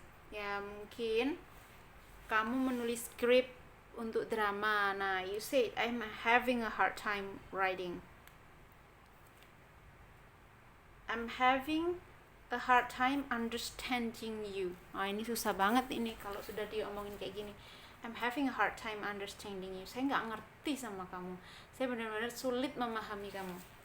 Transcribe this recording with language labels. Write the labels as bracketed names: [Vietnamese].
[Indonesian] Ya, mungkin kamu menulis script untuk drama. [English] Nah, you say I'm having a hard time writing. I'm having a hard time understanding you. [Indonesian] Nah, ini susah banget ini kalau sudah diomongin kayak gini. [English] I'm having a hard time understanding you. [Indonesian] Saya nggak ngerti sama kamu. Saya benar-benar sulit memahami kamu.